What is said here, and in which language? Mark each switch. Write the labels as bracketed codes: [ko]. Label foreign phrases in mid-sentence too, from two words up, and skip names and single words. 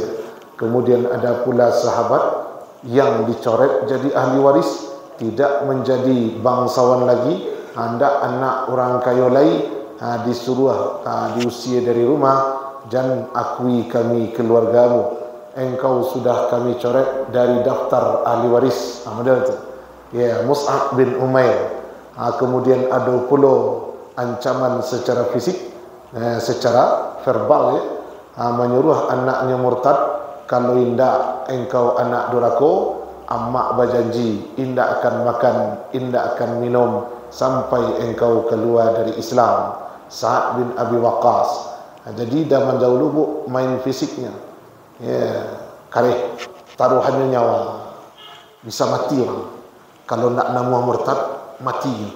[id] Kemudian ada pula sahabat yang dicoret jadi ahli waris, tidak menjadi bangsawan lagi, hendak anak orang kaya lain, disuruh diusir dari rumah, jangan akui kami keluargamu, engkau sudah kami coret dari daftar ahli waris. Model itu. Mus'ab bin Umair. Kemudian ada pula ancaman secara fisik, secara verbal, menyuruh anaknya murtad. [min] Kalau indak engkau anak durako, amak berjanji indak akan makan, indak akan minum sampai engkau keluar dari Islam. [id] Sa'ad bin Abi Waqqas. [min] Jadi zaman dahulu bu, main fisiknya, kareh taruhannya nyawa, bisa mati orang. Kalau nak nama murtad, mati.